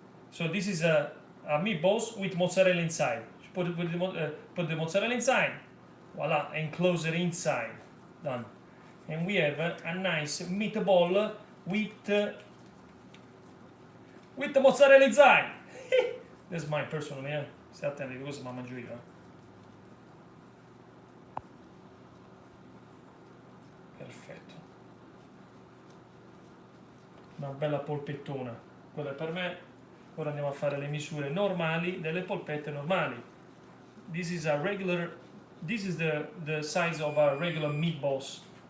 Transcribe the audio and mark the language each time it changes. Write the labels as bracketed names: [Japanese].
[English] So this is a meatballs with mozzarella inside. Put the mozzarella inside. Voila, and close it inside. Done. And we have a nice meatball with the mozzarella inside. That's mine personally, eh? [Italian] Stai attenti, questo me la mangio io. Perfetto. Una bella polpettona. Quella è per me. Ora andiamo a fare le misure normali delle polpette normali. [English] This is the size of our regular meatballs.